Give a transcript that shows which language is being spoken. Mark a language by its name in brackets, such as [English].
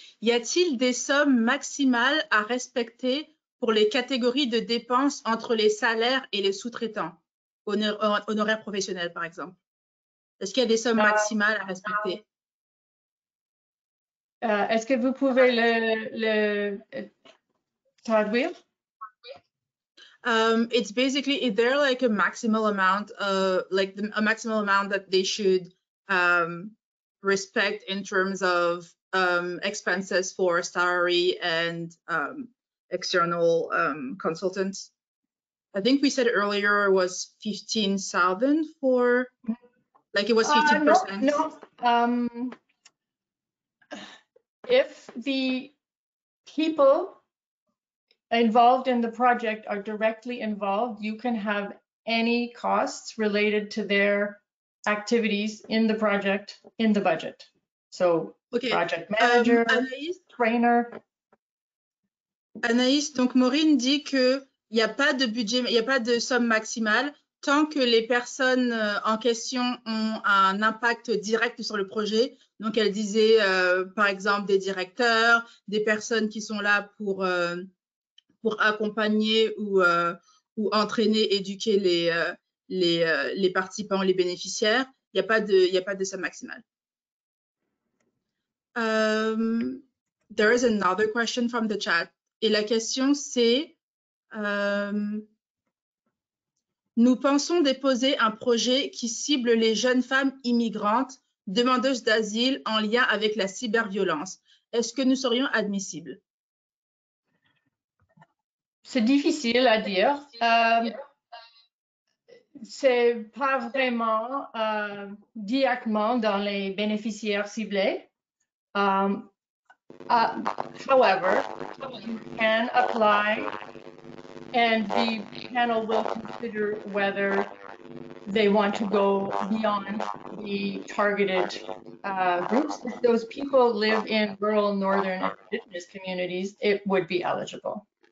[French] Y a-t-il des sommes maximales à respecter pour les catégories de dépenses entre les salaires et les sous-traitants, honoraires professionnels par exemple? Est-ce qu'il y a des sommes maximales à respecter? Est-ce que vous pouvez le traduire? [English] It's basically, is there like a maximal amount, a maximal amount that they should respect in terms of expenses for salary and external consultants? I think we said earlier it was 15,000 for, like it was 15%. No. If the people involved in the project are directly involved, you can have any costs related to their activities in the project in the budget. So Okay. Project manager, trainer. [French] Anaïs, donc Maureen dit que il n'y a pas de budget, il n'y a pas de somme maximale tant que les personnes en question ont un impact direct sur le projet. Donc elle disait par exemple des directeurs, des personnes qui sont là pour accompagner ou entraîner, éduquer les participants, les bénéficiaires. Il n'y a pas de somme maximale. [English] There is another question from the chat. [French] Et la question c'est, nous pensons déposer un projet qui cible les jeunes femmes immigrantes demandeuses d'asile en lien avec la cyberviolence. Est-ce que nous serions admissibles? C'est difficile à dire. C'est pas vraiment directement dans les bénéficiaires ciblés. [English] However, you can apply and the panel will consider whether they want to go beyond the targeted groups. If those people live in rural, northern, and indigenous communities, it would be eligible.